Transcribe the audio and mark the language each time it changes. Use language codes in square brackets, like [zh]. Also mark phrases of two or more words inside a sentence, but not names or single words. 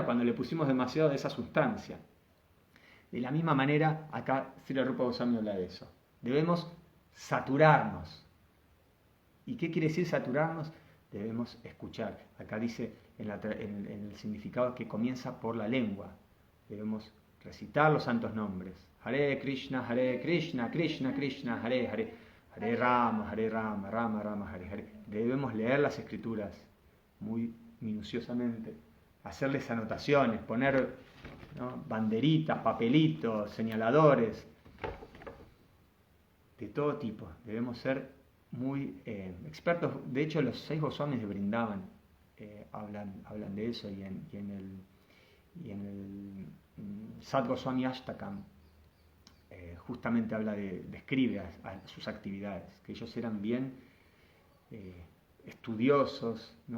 [es] Cuando le pusimos demasiado de esa sustancia. De la misma manera, acá Srila Rupa Goswami habla de eso. Debemos saturarnos. ¿Y qué quiere decir saturarnos? Debemos escuchar. Acá dice en el significado que comienza por la lengua. Debemos recitar los santos nombres. Hare Krishna, Krishna Krishna, Hare Hare, Hare Rama, Rama Rama, Hare Hare. Debemos leer las escrituras muy minuciosamente, hacerles anotaciones, poner, ¿no?, banderitas, papelitos, señaladores, de todo tipo. Debemos ser muy expertos. De hecho, los 6 Goswamis de Vrindavan hablan de eso, y en el Sat Goswami Ashtakam justamente describe a sus actividades, que ellos eran bien estudiosos, ¿no?